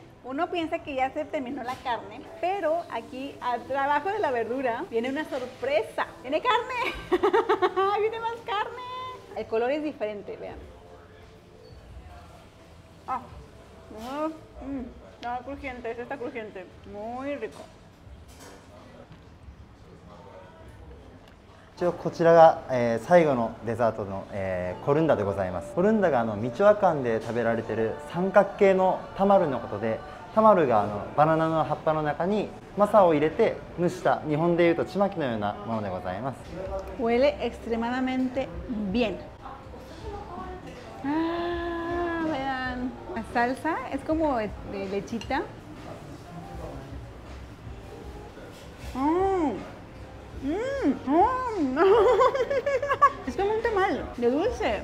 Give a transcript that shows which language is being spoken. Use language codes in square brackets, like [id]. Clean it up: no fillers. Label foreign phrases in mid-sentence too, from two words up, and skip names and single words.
[es] Uno piensa que ya se terminó la carne, pero aquí abajo de la verdura viene una sorpresa. ¡Viene carne! ¡Viene más carne! El color es diferente, vean. Está crujiente, este está crujiente. Muy rico. [ja] 一応こちらが、最後のデザートの、コルンダでございます。コルンダがミチョアカンで食べられている三角形のタマルのことで、タマルがバナナの葉っぱの中にマサを入れて蒸した日本でいうとちまきのようなものでございます。 [es] Huele extremadamente bien. Vean, la salsa es como de lechita. Es como un tamal de dulce.